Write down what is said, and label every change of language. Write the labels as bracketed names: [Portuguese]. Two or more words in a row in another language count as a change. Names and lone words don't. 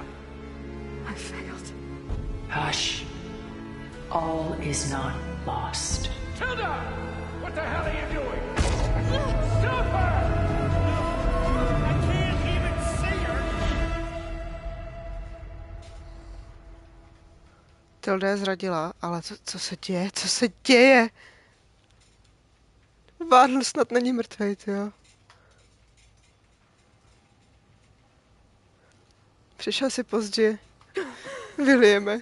[English] I failed. Hush. All is not lost. Tilda! What the hell are you doing? Stop her! I can't even see her! [Czech] Tilda je zradila, ale co se děje? Co se děje? Várl snad není mrtvej, jo. Přišel si pozdě. Williame.